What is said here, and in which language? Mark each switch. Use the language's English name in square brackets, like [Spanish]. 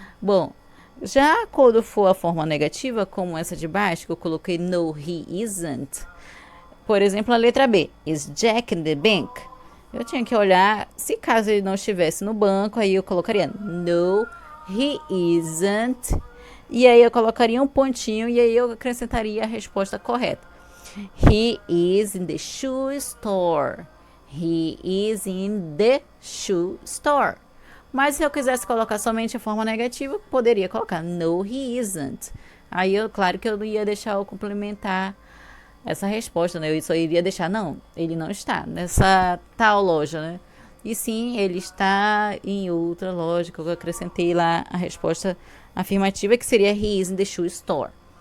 [Portuguese] Bom, já quando for a forma negativa, como essa de baixo, que eu coloquei [English] no, he isn't. [Portuguese] Por exemplo, a letra B. [English] Is Jack in the bank? [Portuguese] Eu tinha que olhar, se caso ele não estivesse no banco, aí eu colocaria [English] no, he isn't. [Portuguese] E aí eu colocaria um pontinho e aí eu acrescentaria a resposta correta. [English] He is in the shoe store. He is in the shoe store. [Portuguese] Mas se eu quisesse colocar somente a forma negativa, poderia colocar [English] no, he isn't. [Portuguese] Aí, claro que eu não ia deixar eu complementar essa resposta, né? Eu só iria deixar, não, ele não está nessa tal loja, né? E sim, ele está em outra loja, que eu acrescentei lá a resposta afirmativa, que seria [English] he is in the shoe store.